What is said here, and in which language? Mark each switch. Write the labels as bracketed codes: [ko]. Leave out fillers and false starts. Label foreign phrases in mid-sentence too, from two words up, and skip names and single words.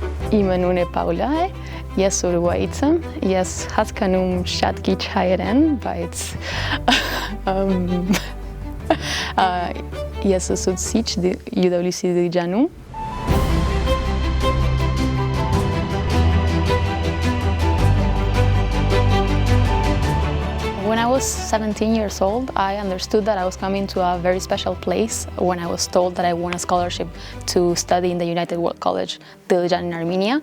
[hy] Իմը նույնը Paula է, ես Ուրուգվայից եմ, ես հասկանում շատ քիչ հայերեն, բայց ես ուսուցիչ UWC Dilijանում։ [en] When I was 17 years old, I understood that I was coming to a very special place when I was told that I won a scholarship to study in the United World College Dilijan in Armenia.